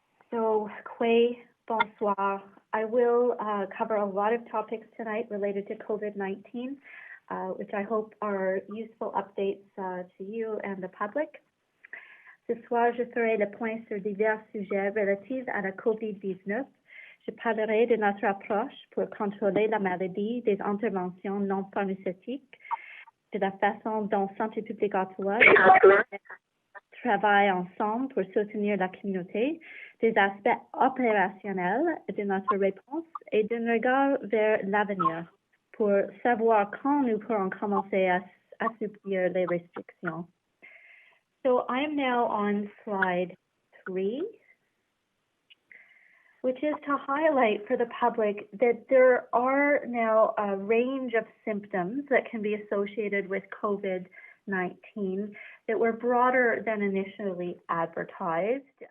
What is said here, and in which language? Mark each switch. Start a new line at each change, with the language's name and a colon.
English: So,
French: bonsoir.
English: I will cover a lot of topics tonight related to COVID-19, which I hope are useful updates to you and the public.
French: Ce soir, je ferai le point sur divers sujets relatifs à la COVID-19. Je parlerai de notre approche pour contrôler la maladie, des interventions non pharmaceutiques, de la façon dont Santé publique Ottawa travaille ensemble pour soutenir la communauté, des aspects opérationnels de notre réponse et d'un regard vers l'avenir pour savoir quand nous pourrons commencer à assouplir les restrictions.
English: So I am now on slide 3, which is to highlight for the public that there are now a range of symptoms that can be associated with COVID-19 that were broader than initially advertised.